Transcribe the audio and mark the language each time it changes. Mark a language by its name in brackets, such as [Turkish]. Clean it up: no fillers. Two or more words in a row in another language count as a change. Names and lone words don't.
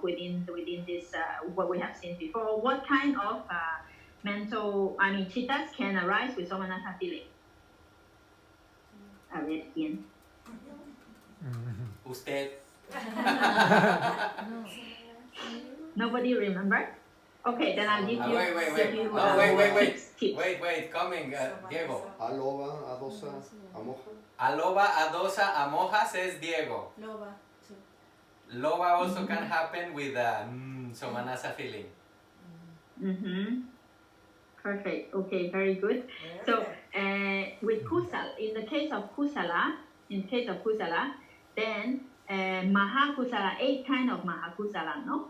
[English] Within this what we have seen before. What kind of mental chittas can arise with somanasa feeling? I read again. Usted. Nobody remember? Okay, then I'll give you. Wait, coming, Diego. [Pali] Aloba, adosa, amoja. Aloba, adosa, amoja, says Diego. [English] Loba. Loba also can happen with somanasa feeling. Mm-hmm. Perfect. Okay, very good. So with kusala, in the case of kusala, then mahakusala, 8 kind of mahakusala, no?